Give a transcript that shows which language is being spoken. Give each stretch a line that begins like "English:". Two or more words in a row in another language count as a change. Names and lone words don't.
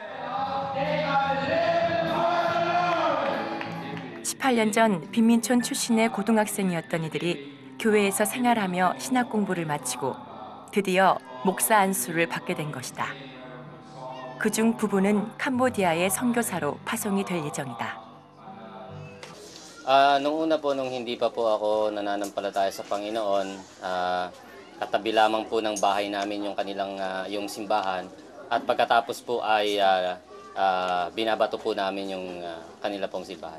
Korean: 18년 전 빈민촌 출신의 고등학생이었던 이들이 교회에서 생활하며 신학 공부를 마치고 드디어 목사 안수를 받게 된 것이다. 그중 부부는 캄보디아의 선교사로 파송이 될 예정이다.
Filipino: Nung una po, nung hindi pa po ako nananampalataya sa Panginoon, katabi lamang po ng bahay namin yung kanilang yung simbahan. At pagkatapos po ay binabato po namin yung kanila pong simbahan.